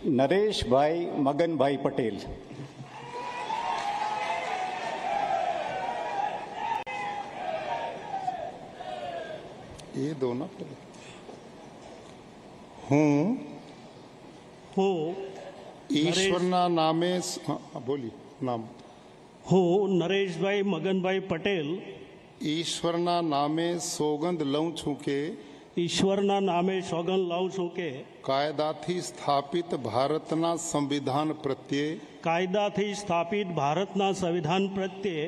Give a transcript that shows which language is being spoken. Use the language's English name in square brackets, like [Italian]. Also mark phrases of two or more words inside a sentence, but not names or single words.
[Gujarati] નરેશભાઈ મગનભાઈ પટેલ. ये दो ना हूँ ईश्वरना नामे बोली नाम હું નરેશભાઈ મગનભાઈ પટેલ ઈશ્વરના નામે સોગંદ લઉં છું કે ઈશ્વરના નામે સોગંદ લઉં છું કે કાયદાથી સ્થાપિત ભારતના સંવિધાન પ્રત્યે કાયદાથી સ્થાપિત ભારતના સંવિધાન પ્રત્યે